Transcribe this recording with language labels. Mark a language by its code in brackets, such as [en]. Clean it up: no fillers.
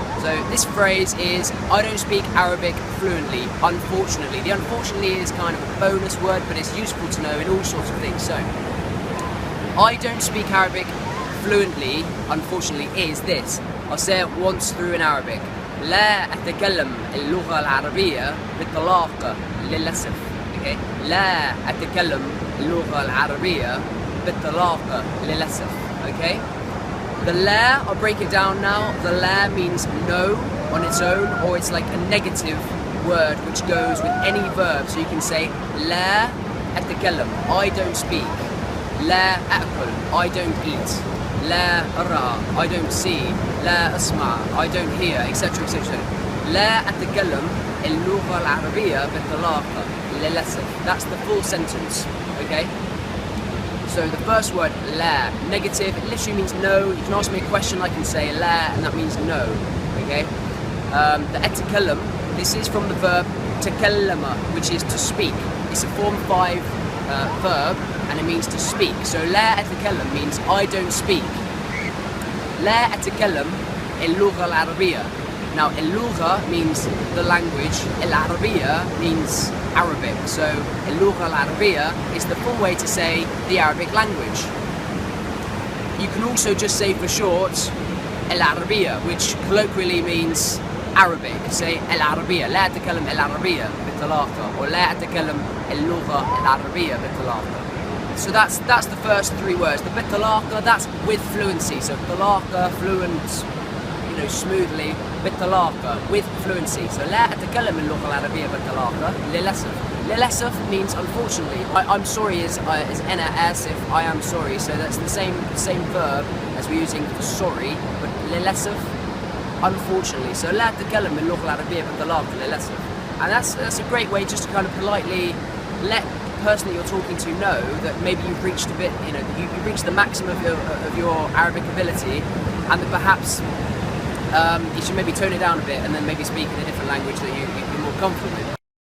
[en] So this phrase is I don't speak Arabic fluently, unfortunately. The unfortunately is kind of a bonus word, but it's useful to know in all sorts of things. So I don't speak Arabic fluently, unfortunately, is this. I'll say it once through in Arabic. [ar] لا أتكلم اللغة العربية بطلاقة للأسف. [en] Okay? [ar] لا أتكلم اللغة العربية بطلاقة للأسف. [en] Okay? The la, I'll break it down now. The la means no on its own, or it's like a negative word which goes with any verb. So you can say [ar] لا أتكلم, [en] I don't speak. [ar] لا أأكل, [en] I don't eat. [ar] لا أرى, [en] I don't see. [ar] لا أسمع, [en] I don't hear, etc. etc. [ar] لا أتكلم اللغة العربية بطلاقة للأسف. [en] That's the full sentence, okay? So the first word, la, negative, it literally means no. You can ask me a question, I can say la, and that means no, okay? The أتكلم, this is from the verb تكلم, which is to speak. It's a form 5 verb and it means to speak. So [ar] لا أتكلم [en] means I don't speak. [ar] لا أتكلم اللغة العربية. [en] Now اللغة means the language, العربية means Arabic. So [ar] اللغة العربية [en] is the full way to say the Arabic language. You can also just say for short العربية, which colloquially means Arabic. [ar] Say العربية, لا أتكلم العربية بطلاقة, or لا أتكلم اللغة العربية بطلاقة. [en] So that's the first 3 words. The بطلاقة, that's with fluency. So بطلاقة, fluent, smoothly. بطلاقة, with fluency. [ar] So لا أتكلم اللغة العربية بطلاقة. للأسف. [en] للأسف means unfortunately. I'm sorry is [ar] أنا آسف, [en] I am sorry. So that's the same verb as we're using for sorry, but للأسف, unfortunately. [ar] So لا أتكلم اللغة العربية بطلاقة للأسف. [en] And that's a great way just to kind of politely let the person that you're talking to know that maybe you've reached a bit, you've reached the maximum of your Arabic ability, and that perhaps you should maybe tone it down a bit and then maybe speak in a different language that you're more comfortable with.